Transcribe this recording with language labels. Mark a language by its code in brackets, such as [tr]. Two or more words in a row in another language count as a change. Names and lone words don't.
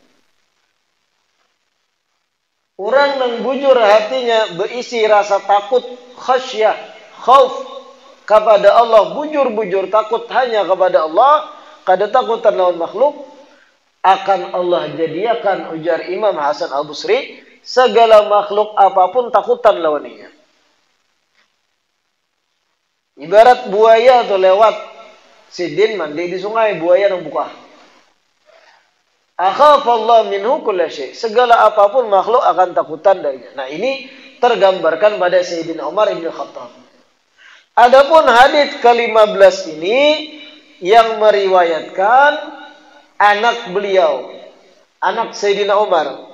[bjn] Orang yang bujur hatinya berisi rasa takut, khasyah, khauf kepada Allah, bujur-bujur takut hanya kepada Allah, kada takutan lawan makhluk, akan Allah jadikan, ujar Imam Hasan al-Basri, segala makhluk apapun takutan lawannya. Ibarat buaya tu lewat sidin mandi di sungai, buaya nang buka. [ar] أخاف الله منه كل شيء'. [id] Segala apapun makhluk akan takutan darinya. Nah, ini tergambarkan pada Sayyidina Umar ibn Khattab. Adapun hadits ke-15 ini yang meriwayatkan anak beliau, anak Sayyidina Umar.